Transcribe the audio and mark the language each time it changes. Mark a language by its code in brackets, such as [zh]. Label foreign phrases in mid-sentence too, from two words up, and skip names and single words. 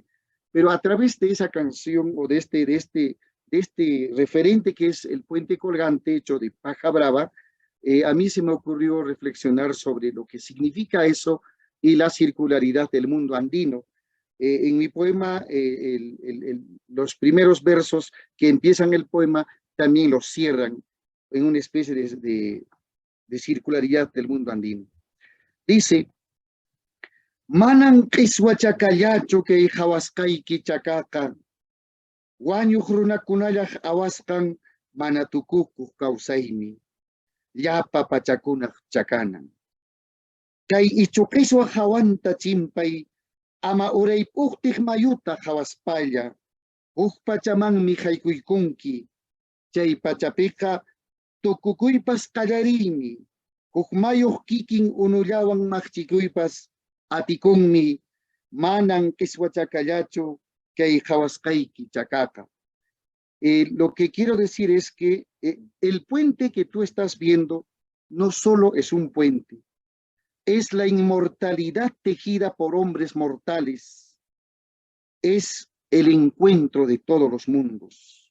[es] Pero a través de esa canción o de este referente que es el puente colgante hecho de paja brava, a mí se me ocurrió reflexionar sobre lo que significa eso y la circularidad del mundo andino. En mi poema, los primeros versos que empiezan el poema también los cierran en una especie de circularidad del mundo andino. Dice, [qu] manan qiswachacallachu que hawasqayki chakaqa, wañuq runakunallaq awasqan manatukukuq kawsaymi, llapa pachakunaq chakanan. Kay ichuqiswa hawanta chimpay, ama uraypuqtiq mayuta hawaspalla, huk pachamanmi haykuykunki, chay pachapiqa tukukuypas qallariymi, huk mayuq kikin unullawan maqchikuypas atikunmi, manan qiswachakallachu kay hawasqayki chakaqa. [es] Lo que quiero decir es que el puente que tú estás viendo no solo es un puente, es la inmortalidad tejida por hombres mortales, es el encuentro de todos los mundos.